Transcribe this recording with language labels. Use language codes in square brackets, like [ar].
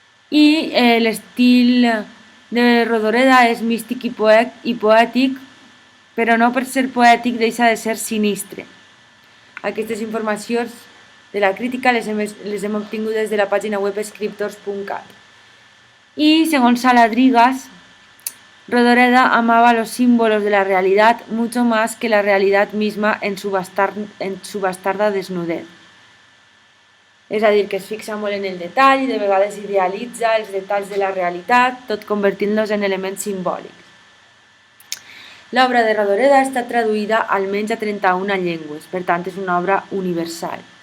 [ca] I l'estil de Rodoreda és místic i poètic, però no per ser poètic deixa de ser sinistre. Aquestes informacions de la crítica les hem obtingut des de la pàgina web escriptors.cat. [es] Y según Saladrigas, Rodoreda amaba los símbolos de la realidad mucho más que la realidad misma en su bastarda desnudez. [ca] És a dir, que es fixa molt en el detall i de vegades idealitza els detalls de la realitat, tot convertint-los en elements simbòlics. L'obra de Rodoreda està traduïda almenys a 31 llengües, per tant és una obra universal.